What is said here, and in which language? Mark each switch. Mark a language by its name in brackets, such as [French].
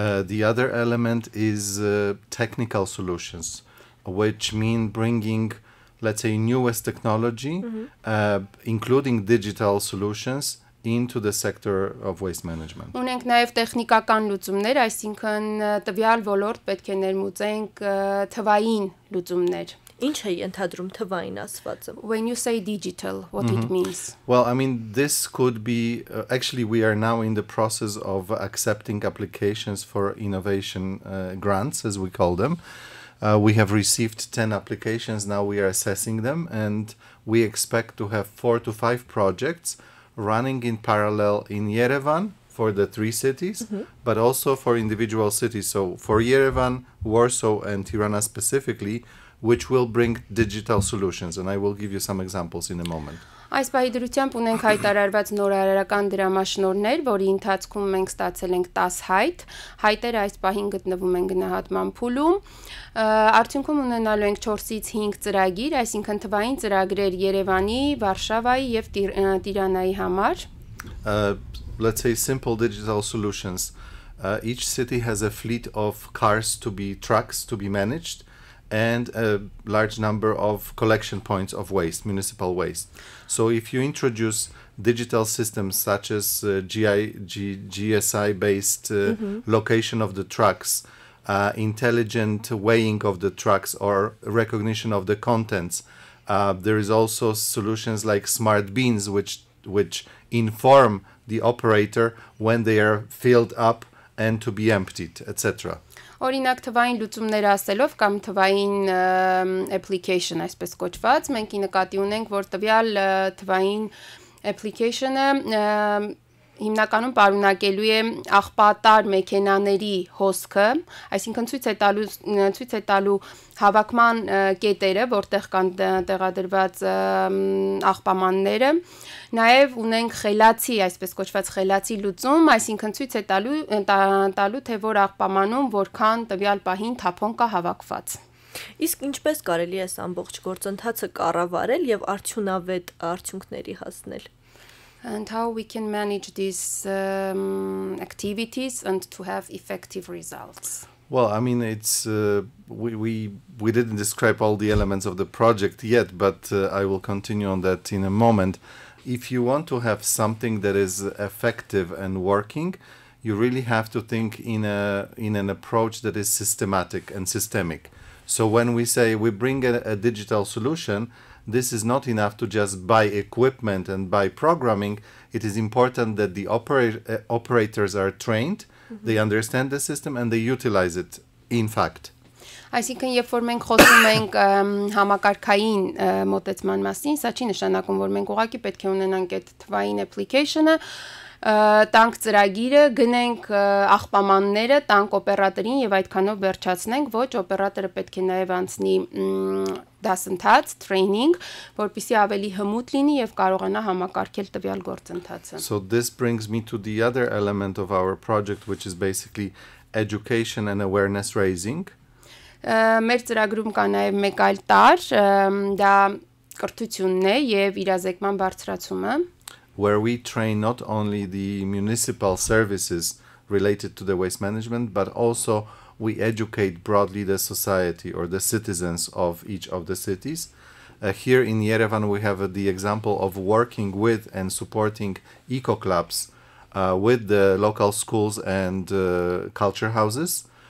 [English] The other element is technical solutions, which mean bringing, let's say, newest technology, including digital solutions into the sector of waste management. [Armenian] Ունենք նաև տեխնիկական լուծումներ, այսինքն տվյալ ոլորտ պետք է ներմուծենք թվային լուծումներ. Ինչ է ենթադրում թվային ասվածը? [English] When you say digital, what it means? Well, I mean, this could be, actually we are now in the process of accepting applications for innovation grants, as we call them. We have received 10 applications, now we are assessing them, and we expect to have 4 to 5 projects running in parallel in Yerevan for the 3 cities, but also for individual cities. So for Yerevan, Warsaw, and Tirana specifically, which will bring digital solutions, and I will give you some examples in a moment. [Armenian] Այս պահի ունենք հայտարարված նորարարական դրամաշնորհներ, որի ընթացքում մենք ստացել ենք 10 հայտ։ Հայտերը այս պահին գտնվում են գնահատման փուլում։ Արդյունքում ունենալու ենք 4-ից 5 ծրագիր, այսինքն թվային ծրագրեր Երևանի, Վարշավայի եւ Տիրանայի համար։ [English] Let's say simple digital solutions. Each city has a fleet of trucks to be managed, and a large number of collection points of waste, municipal waste. So if you introduce digital systems such as GSI-based location of the trucks, intelligent weighing of the trucks, or recognition of the contents, there is also solutions like smart bins which inform the operator when they are filled up and to be emptied, etc. [Armenian] Օրինակ թվային լուծումներ ասելով կամ թվային application այսպես կոչված, մենք նկատի ունենք, որ տվյալ թվային application-ը հիմնականում պարունակելու է աղբատար մեքենաների հոսքը, այսինքն ցույց է տալու հավաքման կետերը, որտեղ կան տեղադրված աղբամանները, նաև ունենք խելացի, այսպես կոչված խելացի լուծում, այսինքն ցույց է տալու թե որ աղբամանում որքան տվյալ պահին թափոն կա հավաքված։ Իսկ ինչպես կարելի է ամբողջ գործընթացը կառավարել եւ արդյունավետ արդյունքների հասնել? [English] And how we can manage these activities and to have effective results. Well, I mean, it's we didn't describe all the elements of the project yet, but I will continue on that in a moment. If you want to have something that is effective and working, you really have to think in an approach that is systematic and systemic. So when we say we bring a digital solution, this is not enough to just buy equipment and buy programming. It is important that the operators are trained, they understand the system, and they utilize it, in fact. [Armenian] Այսինքն երբ որ մենք խոսում ենք համակարգային մոտեցման մասին, սա չի նշանակում, որ մենք ուղղակի պետք է ունենանք այդ թվային application-ը, տանք ծրագիրը, գնենք աղբամանները, տանք օպերատորին եւ այդքանով վերջացնենք, ոչ, օպերատորը պետք է նաեւ անցնի դասընթաց, training, որպեսզի ավելի հմուտ լինի եւ կարողանա համակարգել տվյալ գործընթացը։ [English] So this brings me to the other element of our project, which is basically education and awareness raising. [Armenian] Մեր ծրագրում կա նաեւ մեկ այլ տար, դա կրթությունն է եւ իրազեկման բարձրացումը, [English] where we train not only the municipal services related to the waste management, but also we educate broadly the society or the citizens of each of the cities. Here in Yerevan, we have the example of working with and supporting eco-clubs with the local schools and culture houses.